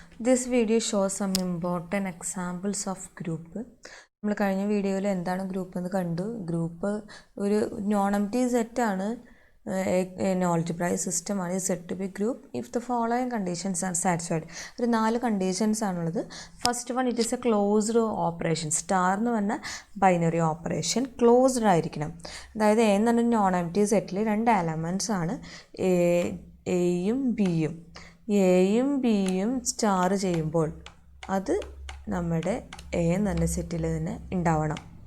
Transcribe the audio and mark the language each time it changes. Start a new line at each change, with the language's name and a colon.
English: This video shows some important examples of group.
Malayalam: നമ്മൾ കഴിഞ്ഞ വീഡിയോയിൽ എന്താണ് ഗ്രൂപ്പ് എന്ന് കണ്ടു. ഗ്രൂപ്പ് ഒരു നോൺ എംപ്റ്റി സെറ്റ് ആണ്.
English: an algebraic system is said to be group if the following conditions are satisfied.
Malayalam: ഒരു 4 കണ്ടീഷൻസ് ആണുള്ളത്.
English: First one, it is a closed operation.
Malayalam: Star എന്ന് പറഞ്ഞാൽ ബൈനറി ഓപ്പറേഷൻ ക്ലോസ്ഡ് ആയിരിക്കണം. അതായത് എ എന്ന് പറഞ്ഞ നോൺ എംപ്റ്റി സെറ്റിൽ 2 elements ആണ്, എയും ബിയും. എയും ബിയും സ്റ്റാർ ചെയ്യുമ്പോൾ അത് നമ്മുടെ എ എന്ന സെറ്റിൽ തന്നെ ഉണ്ടാവണം.